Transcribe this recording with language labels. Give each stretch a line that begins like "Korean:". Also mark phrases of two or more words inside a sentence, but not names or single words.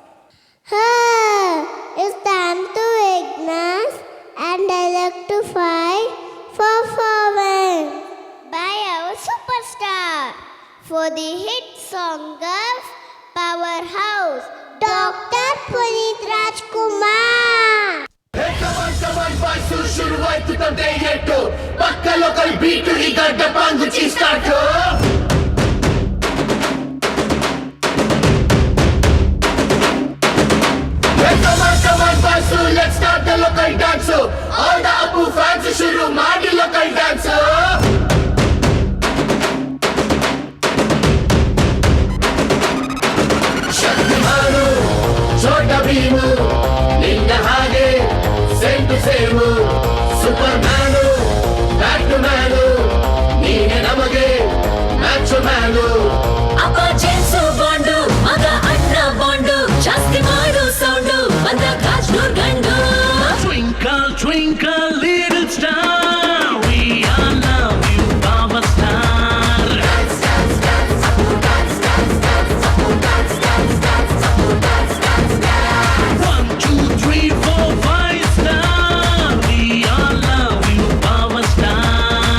English: It's time to witness and electrify performance by our superstar for the hit song of Powerhouse, Dr. Puneet Rajkumar.
Kannada: ಶುರುವಾಯ್ತು ತಂದೆ ಏಟು ಪಕ್ಕ
English: local beat
Kannada: ಈಗ ಡಬ್ಬಾಂಗುಚಿ ಸ್ಟಾರ್ಟು
English: Come on, Basu, let's start the local dance. All the Apu fans
Kannada: ಶುರು ಮಾಡಿ
English: local dance. ಶಕ್ತಿಮಾನು ಚೋಟ ಭೀಮು
Kannada: ನಿನ್ನ ಹಾಗೆ
English: same to same super man back to man
Kannada: ನೀನೆ ನಮಗೆ
English: match man
Kannada: ಅಪ್ಪ ಜೇಮ್ಸು ಬಾಂಡು ಮಗ ಅಣ್ಣ ಬಾಂಡು ಜಾಸ್ತಿ ಮಾಡು ಸೌಂಡು ಬಂದ ಕಾಜ್ನೂರ್ ಗಂಡು
English: Twinkle, twinkle, little star, we all love you, Baba Star. Dance, dance, dance, Apu dance, dance, dance, Apu dance, dance, dance, Apu dance, dance, dance. 1, 2, 3, 4, 5 star, we all love you, Baba Star.